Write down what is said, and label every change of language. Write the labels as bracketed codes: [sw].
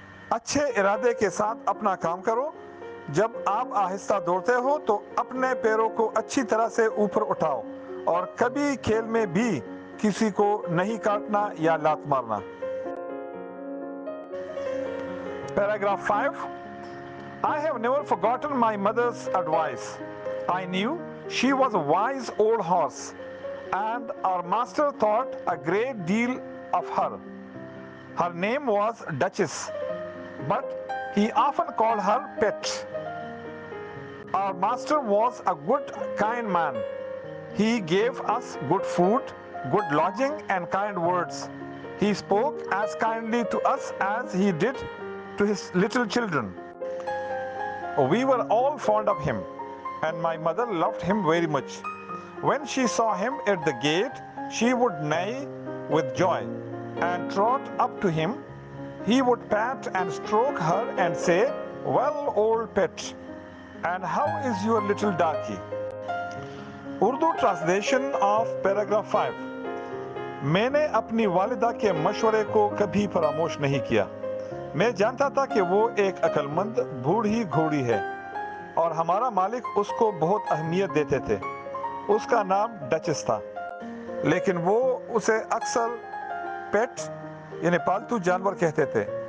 [ur] اچھے ارادے کے ساتھ اپنا کام کرو. جب آپ آہستہ دوڑتے ہو تو اپنے پیروں کو اچھی طرح سے اوپر اٹھاؤ، اور کبھی کھیل میں بھی کسی کو نہیں کاٹنا یا لات مارنا. [en] Paragraph 5. I have never forgotten my mother's advice. I knew she was a wise old horse, and our master thought a great deal of her. Her name was Duchess, but he often called her Pet. Our master was a good, kind man. He gave us good food, good lodging, and kind words. He spoke as kindly to us as he did to his little children. We were all fond of him, and my mother loved him very much. When she saw him at the gate, she would neigh with joy and trot up to him. He would pat and stroke her and say, "Well, old pet, and how is your little darky?" Urdu translation of paragraph 5. [ur] میں نے اپنی والدہ کے مشورے کو کبھی فراموش نہیں کیا. میں جانتا تھا کہ وہ ایک عقل مند بوڑھی گھوڑی ہے، اور ہمارا مالک اس کو بہت اہمیت دیتے تھے. اس کا نام ڈچس تھا، لیکن وہ اسے اکثر پیٹ یعنی پالتو جانور کہتے تھے.